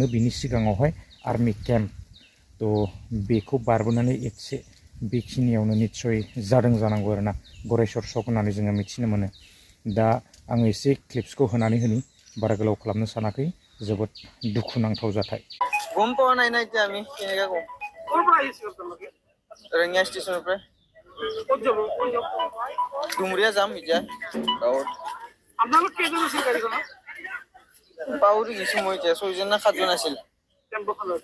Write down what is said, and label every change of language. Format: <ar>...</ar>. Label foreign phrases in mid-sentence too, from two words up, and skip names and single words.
<brx>बिनि सिगाङावहाय</brx> <en>army camp.</en> <brx>थ' बेखौ बारबोनानै एसे बेखिनियावनो निस्सय जादों जानांगौ आरोना, गरेस्वर सक होननानै जोङो मिथिनो मोनो। दा आङो एसे क्लिप्सखौ होनानै होनि, बारा गोलाव खालामनो सानाखै। जोबोद दुखुनांथाव जाथाय।</brx> <as>গম পোৱা নাই না এতিয়া আমি কেনেকৈ কম। ক'ৰ পৰা আহিছিল আপোনালোকে? ৰঙিয়া ষ্টেচনৰ পৰা। ক'ত যাব? ডুমুৰিয়া যাম এতিয়া গাঁৱত। আপোনালোক কেইজন আছিল গাড়ীখনত? পাহৰি গৈছোঁ মই এতিয়া, 6জন না 7জন আছিল টেম্পোখনত।</as>